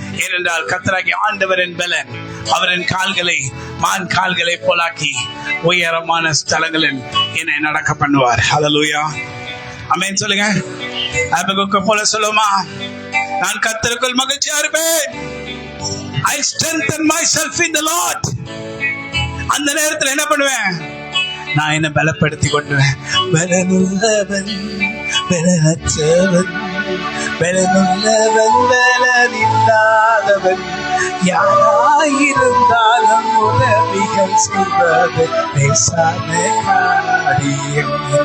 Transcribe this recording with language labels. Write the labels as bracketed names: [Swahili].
[Tamil] ஏனென்றால் கர்த்தராகிய ஆண்டவரின் பலன் அவரின் கால்களை மான் கால்களை போலாக்கி உயரமான ஸ்தலங்களில் என்னை நடக்க பண்ணுவார். ஹல்லேலூயா, ஆமென் சொல்லுங்க. ஆபகுக்கு போல சொல்லுமா, நான் கர்த்தருக்குள் மகிழ்ச்சியா இருப்பேன். [English] I strengthen myself in the Lord. [Tamil] அந்த நேரத்தில் என்ன பண்ணுவேன்? நான் என்ன பலப்படுத்தி கொண்டுவேன். பலனுள்ளவன் பலனற்றவன், பலனுள்ளவன் பலனில்லாதவன், யாராயிருந்தாலும் உதவிகள் செய்வது லேசான காரியம்.